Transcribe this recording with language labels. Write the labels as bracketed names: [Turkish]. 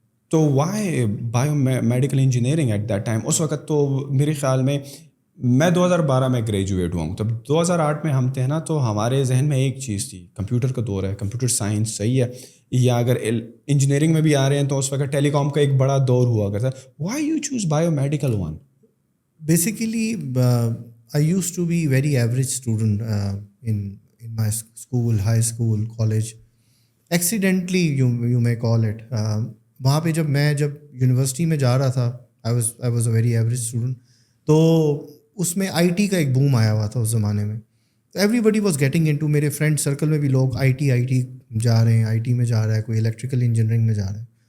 [Urdu] تو [English] Why biomedical engineering at that time? [Urdu] اس وقت تو میرے خیال میں 2012 میں گریجویٹ ہوا ہوں، تب 2008 میں ہم تھے نا، تو ہمارے ذہن میں ایک چیز تھی، کمپیوٹر کا دور ہے، کمپیوٹر سائنس صحیح ہے، یا اگر انجینئرنگ میں بھی آ رہے ہیں تو اس وقت ٹیلی کام کا ایک بڑا دور ہوا کرتا. [English] Why you choose biomedical one? Basically, I used to be very average student in my school, high school, college. Accidentally, you may call it. [Urdu] وہاں پہ جب یونیورسٹی میں جا رہا تھا, [English] I was a very average student. [Urdu] تو اس میں I T کا ایک بوم آیا ہوا تھا اس زمانے میں. [English] everybody was getting into, [Urdu] میرے فرینڈ سرکل میں بھی لوگ آئی ٹی جا رہے ہیں، آئی ٹی میں جا رہا ہے، کوئی الیکٹریکل انجینئرنگ میں جا رہا ہے.